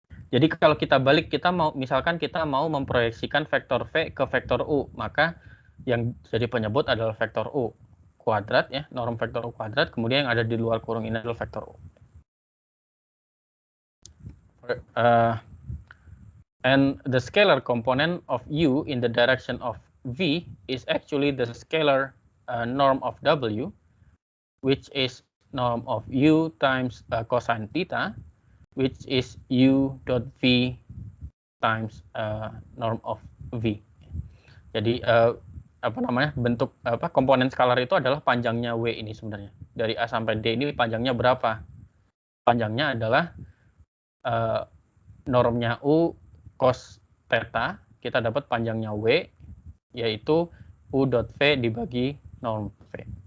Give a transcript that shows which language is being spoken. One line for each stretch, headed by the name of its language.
Indonesian: Jadi kalau kita balik, misalkan kita mau memproyeksikan vektor V ke vektor U, maka yang jadi penyebut adalah vektor U kuadrat ya, norm vektor U kuadrat, kemudian yang ada di luar kurung ini adalah vektor U.
English: And the scalar component of U in the direction of V is actually the scalar norm of W, which is norm of U times cosine theta, which is U dot V times norm of V. Jadi
Indonesian: bentuk komponen skalar itu adalah panjangnya W ini sebenarnya. Dari A sampai D ini panjangnya berapa? Panjangnya adalah normnya U cos theta, kita dapat panjangnya W, yaitu U dot V dibagi norm V.